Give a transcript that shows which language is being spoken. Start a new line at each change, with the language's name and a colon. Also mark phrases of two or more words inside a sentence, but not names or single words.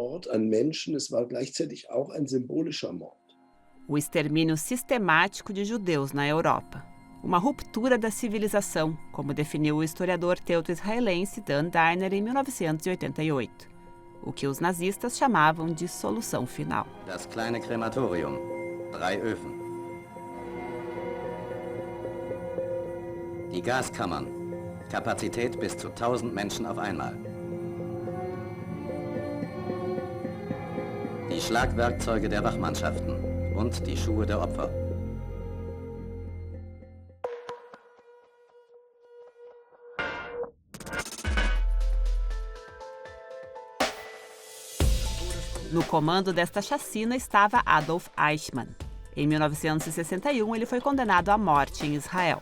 Portuguese: O extermínio sistemático de judeus na Europa. Uma ruptura da civilização, como definiu o historiador teuto-israelense Dan Deiner em 1988. O que os nazistas chamavam de solução final.
German: Das kleine Krematorium, 3 Öfen. Die Gaskammern, Kapazität bis zu 1000 Menschen auf einmal. Die Schlagwerkzeuge der Wachmannschaften und die Schuhe der Opfer.
Portuguese: No comando desta chacina estava Adolf Eichmann. Em 1961, ele foi condenado à morte em Israel.